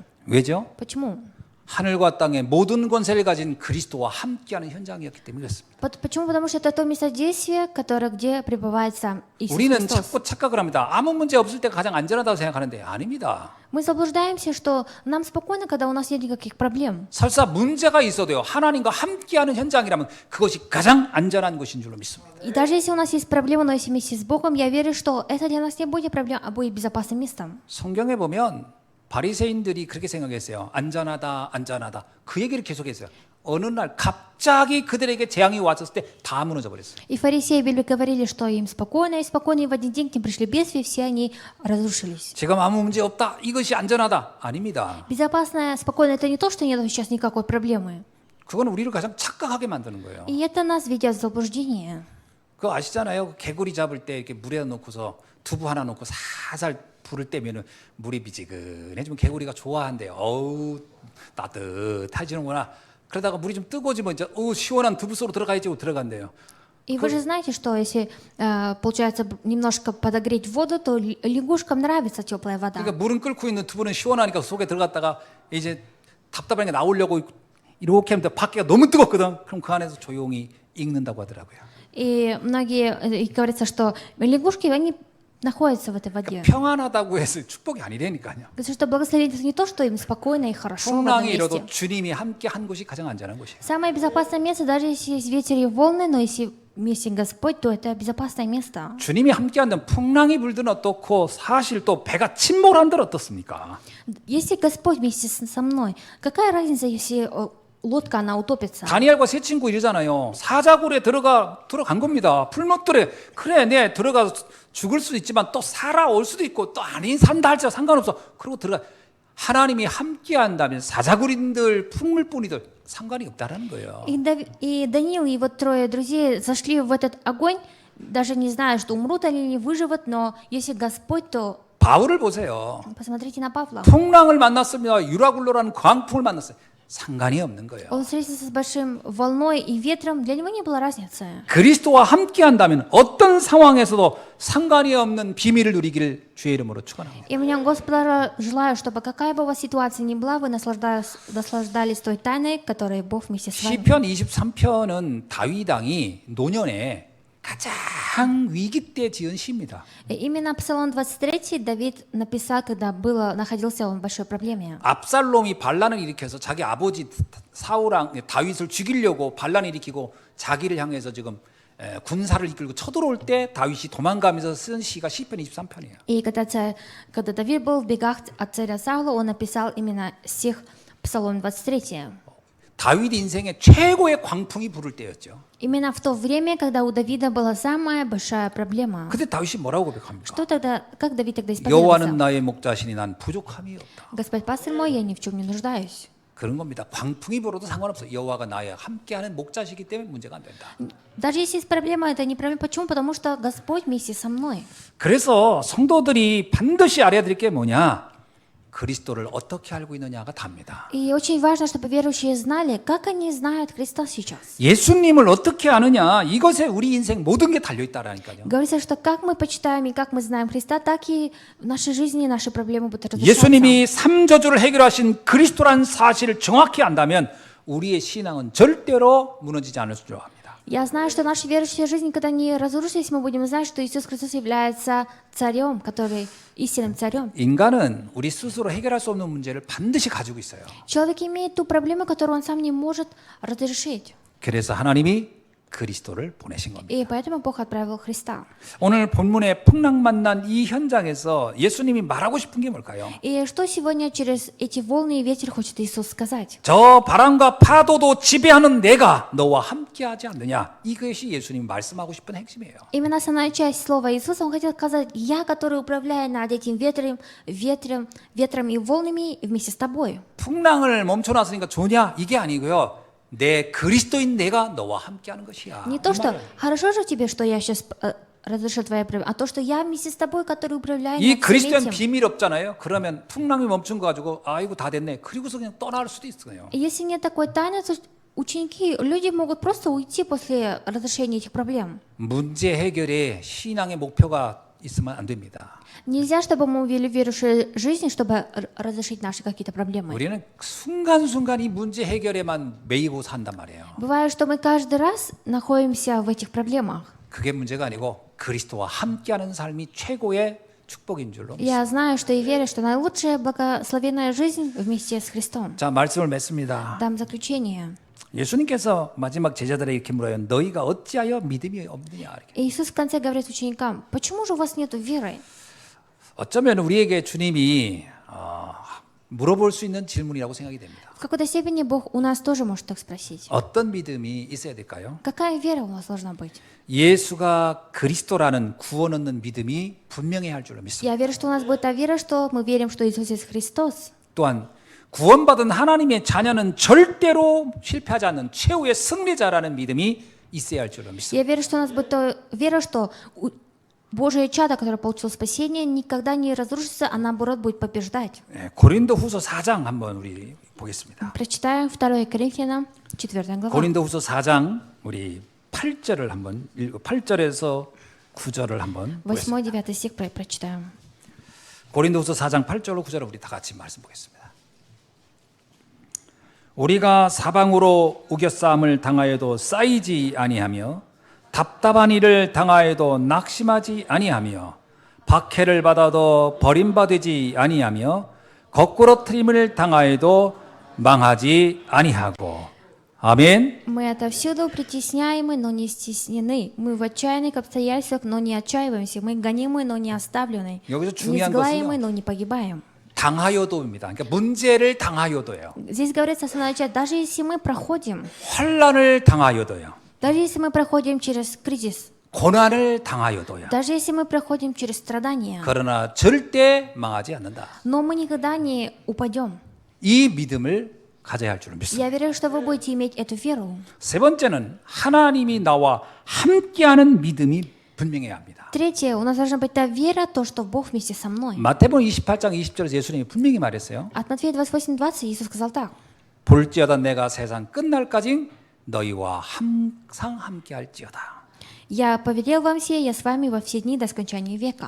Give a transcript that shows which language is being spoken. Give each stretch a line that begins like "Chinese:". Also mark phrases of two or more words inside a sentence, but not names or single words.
Korean: 왜죠?
Russian: Почему?
Korean: 하늘과 땅의 모든 권세를 가진 그리스도와 함께하는 현장이었기 때문에 그렇습니다.
Russian: Почему? Потому что это то место действия, где пребывает сам Иисус
Korean: 우리는
Russian: Христос.
Korean: 자꾸 착각을 합니다. 아무 문제 없을 때가 가장 안전하다고 생각하는데 아닙니다.
Russian: Мы заблуждаемся, что нам спокойно, когда у нас нет никаких проблем.
Korean: 설사 문제가 있어도요. 하나님과 함께하는 현장이라면 그것이 가장 안전한 곳인 줄로 믿습니다.
Russian: И даже если у нас есть проблемы, но если вместе с Богом, я верю, что это для нас не будет проблем, а будет безопасным местом.
Korean: 성경에 보면 바리새인들이 그렇게 생각했어요. 안전하다, 안전하다. 그 얘기를 계속했어요. 어느 날 갑자기 그들에게 재앙이 왔을 때 다 무너져 버렸어요.
Russian: И фарисеи говорили, что им спокойно, и в один день к ним пришли бедствия, и все они разрушились.
Korean: 지금 아무 문제 없다. 이것이 안전하다. 아닙니다.
Russian: Безопасное, спокойно, это не то, что нет сейчас никакой проблемы.
Korean: 그건 우리를 가장 착각하게 만드는 거예요.
Russian: И это нас ведет в заблуждение.
Korean: 그거 아시잖아요. 개구리 잡을 때 이렇게 물에 넣고서 두부 하나 넣고 살살 불을 떼면은 물이 미지근해지면 개구리가 좋아한대요. 어우 따뜻해지는구나. 그러다가 물이 좀 뜨거워지면 이제 시원한 두부 속으로 들어가야지 하고 들어간대요.
Russian: И вы же знаете, что если, получается, немножко подогреть воду, то лягушкам нравится теплая вода.
Korean: 그러니까 물은 끓고 있는 두부는 시원하니까 속에 들어갔다가 이제 답답하니까 나오려고 이렇게 하면 밖에가 너무 뜨겁거든. 그럼 그 안에서 조용히 익는다고 하더라고요.
Russian: И многие, и говорится, что лягушки, они находятся в этой воде.
Korean: 평안하다고 해서 축복이 아니라니까요.
Russian: Говорится, что благословение это не то, что им спокойно и хорошо в одном
Korean: 풍랑이 일어도
Russian: месте.
Korean: 주님이 함께 한 곳이 가장 안전한 곳이에요.
Russian: Самое безопасное место, даже если есть ветер и волны, но если месте Господь, то это безопасное место.
Korean: 주님이 함께한다면 풍랑이 불든 어떻고 사실 또 배가 침몰한들 어떻습니까?
Russian: Если Господь вместе со мной, какая разница, если лодка, она утопится?
Korean: 다니엘과 세 친구 이러잖아요. 사자굴에 들어간 겁니다. 풀못들에 그래 내 들어가 죽을 수도 있지만 또 살아올 수도 있고 또 아닌 산다 할지라 상관없어. 그리고 들어가 하나님이 함께한다면 사자굴인들 풀물뿐이들 상관이 없다라는 거예요.
Russian: И Даниил и его трое друзей зашли в этот огонь, даже не зная, что умрут или не выживут, но если Господь, то
Korean: 바울을 보세요.
Russian: посмотрите на Павла.
Korean: 풍랑을 만났습니다. 유라굴로라는 광풍을 만났어요. 상관이 없는 거예요.
Russian: Он встретился с большим волной и ветром, для него не было разницы.
Korean: 그리스도와 함께한다면 어떤 상황에서도 상관이 없는 비밀을 누리기를 주의 이름으로 축원합니다.
Russian: И меня Господа желаю, чтобы какая бы у вас ситуация ни была, вы наслаждались той тайной, которой Бог вместе с вами.
Korean: 시편 23편은 다윗 왕이 노년에 가장 위기 때 지은 시입니다.
Russian: И именно Псалом 23 Давид написал, когда находился он в большой проблеме.
Korean: 압살롬이 반란을 일으켜서 자기 아버지 사울왕 다윗을 죽이려고 반란을 일으키고 자기를 향해서 지금 군사를 이끌고 쳐들어올 때 다윗이 도망가면서 쓴 시가 시편 23편이에요.
Russian: И когда Давид был в бегах от царя Саула, он написал именно стих Псалом 23.
Korean: 다윗 인생의 최고의 광풍이 부를 때였죠.
Russian: Именно в то время, когда у Давида была самая большая проблема.
Korean: 그때 다윗이 뭐라고 고백합니까?
Russian: Как Давид тогда
Korean: 여호와는
Russian: исповедовался?
Korean: 나의 목자시니 난 부족함이 없다.
Russian: Господь пастырь мой, я ни в чем не нуждаюсь.
Korean: 그런 겁니다. 광풍이 불어도 상관없어. 여호와가 나의 함께하는 목자시기 때문에 문제가 안 된다.
Russian: Даже если есть проблема, это не проблема. Почему? Потому что Господь вместе со мной.
Korean: 그래서 성도들이 반드시 알아야 될 게 뭐냐? 그리스도를 어떻게 알고 있느냐가 답니다.
Russian: И очень важно, чтобы верующие знали, как они знают Христа сейчас.
Korean: 예수님을 어떻게 아느냐? 이것에 우리 인생 모든 게 달려 있다라니까요.
Russian: Говорится, что как мы почитаем и как мы знаем Христа, так и в нашей жизни наши проблемы будут разрешаться.
Korean: 예수님이 삼저주를 해결하신 그리스도라는 사실을 정확히 안다면 우리의 신앙은 절대로 무너지지 않을 줄 압니다.
Russian: Я знаю, что наша верующая жизнь никогда не разрушится, если мы будем знать, что Иисус Христос является царем, который истинным царем.
Korean: 인간은 우리 스스로 해결할 수 없는 문제를 반드시 가지고 있어요.
Russian: Человек имеет ту проблему, которую он сам не может разрешить.
Korean: 그래서 하나님이 그리스도를 보내신 겁니다.
Russian: И поэтому Бог отправил Христа.
Korean: 오늘 본문에 풍랑 만난 이 현장에서 예수님이 말하고 싶은 게 뭘까요?
Russian: И что сегодня через эти волны и ветер хочет Иисус сказать?
Korean: 저 바람과 파도도 지배하는 내가 너와 함께하지 않느냐? 이것이 예수님이 말씀하고 싶은 핵심이에요.
Russian: Именно основная часть слова Иисуса, он хотел сказать: «Я, который управляю над этим ветром и волнами вместе с тобой».
Korean: 풍랑을 멈춰놨으니까 좋냐? 이게 아니고요. 내 그리스도인 내가 너와 함께하는 것이야.
Russian: Не то, что «хорошо же тебе, что я сейчас разрешу твои проблемы», а то, что я вместе с тобой, который управляю
Korean: 이
Russian: над всем
Korean: 그리스도인
Russian: этим.
Korean: 비밀 없잖아요. 그러면 풍랑이 멈춘 거 가지고 아이고 다 됐네. 그리고서 그냥 떠날 수도 있어요.
Russian: И если нет такой тайны, то ученики, люди могут просто уйти после разрешения этих проблем.
Korean: 문제 해결에 신앙의 목표가 있으면 안 됩니다.
Russian: Нельзя, чтобы мы вели верующую жизнь, чтобы разрешить наши какие-то проблемы.
Korean: 우리는 순간순간 이 문제 해결에만 매이고 산단 말이에요.
Russian: Бывает, что мы каждый раз находимся в этих проблемах.
Korean: 그게 문제가 아니고 그리스도와 함께하는 삶이 최고의 축복인 줄로 믿습니다.
Russian: Я знаю, что и верю, что наилучшая благословенная жизнь вместе с Христом.
Korean: 자, 말씀을 맺습니다.
Russian: Дам заключение.
Korean: 예수님께서 마지막 제자들에게 이렇게 물어요. 너희가 어찌하여 믿음이 없느냐? 이렇게.
Russian: Иисус в конце говорит ученикам: почему же у вас нет веры?
Korean: 어쩌면 우리에게 주님이 물어볼 수 있는 질문이라고 생각이 됩니다.
Russian: В какой-то степени Бог у нас тоже может так спросить.
Korean: 어떤 믿음이 있어야 될까요?
Russian: Какая вера у вас должна быть?
Korean: 예수가 그리스도라는 구원 얻는 믿음이 분명해야 할 줄로 믿습니다.
Russian: Я верю, что у нас будет та вера, что мы верим, что Иисус есть Христос.
Korean: 또한 구원받은 하나님의 자녀는 절대로 실패하지 않는 최후의 승리자라는 믿음이 있어야 할 줄로 믿습니다.
Russian: Я верю, что у нас будет та вера, что Божие чадо, которое получило спасение, никогда не разрушится, а наоборот будет побеждать.
Korean: 고린도후서 4장 한번 우리 보겠습니다.
Russian: Прочитаем 2 Коринфянам, 4 глава.
Korean: 고린도후서 4장 우리 8절을 한번 읽고 8절에서 9절을 한번 보겠습니다.
Russian: 8-9 стих прочитаем.
Korean: 고린도후서 4장 8절로 9절을 우리 다 같이 말씀 보겠습니다. 우리가 사방으로 우겨싸움을 당하여도 쌓이지 아니하며 답답한 일을 당하여도 낙심하지 아니하며 박해를 받아도 버림받지 아니하며 거꾸러뜨림을 당하여도 망하지 아니하고 아멘.
Russian: Мы отовсюду притесняемы, но не стеснены. Мы в отчаянных обстоятельствах, но не отчаиваемся. Мы гонимы, но не оставлены.
Korean: 여기서
Russian: Не
Korean: 중요한
Russian: сглаемы,
Korean: 것은요.
Russian: но не погибаем.
Korean: 당하여도입니다. 그러니까 문제를 당하여도예요.
Russian: Здесь говорится основная часть. Даже если мы проходим,
Korean: 환란을 당하여도요.
Russian: даже если мы проходим через кризис,
Korean: 고난을 당하여도요.
Russian: даже если мы проходим через страдания,
Korean: 그러나 절대 망하지 않는다.
Russian: но мы никогда не упадем.
Korean: 이 믿음을 가져야 할 줄을 믿습니다.
Russian: Я верю, что вы будете иметь эту веру.
Korean: 세 번째는 하나님이 나와 함께하는 믿음이 분명해야 합니다.
Russian: Третье, у нас должна быть та вера, то, что Бог вместе со мной.
Korean: 마태복음 28장 20절에서 예수님이 분명히 말했어요.
Russian: От Матфея 28:20 Иисус сказал так.
Korean: 볼지어다 내가 세상 끝날까지 너희와 항상 함께할지어다.
Russian: «Я повелел вам сие, я с вами во все дни до скончания века».